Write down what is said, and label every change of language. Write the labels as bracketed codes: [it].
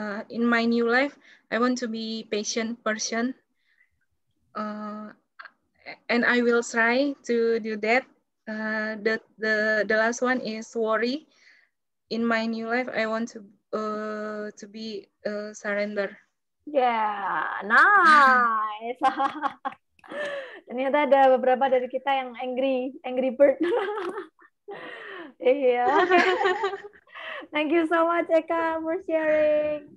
[en] In my new life, I want to be patient person. And I will try to do that. The last one is worry. In my new life, I want to be surrender. Yeah, nice. [id] Ternyata ada beberapa dari kita yang angry bird. Iya. [en] Thank you so much Eka for sharing.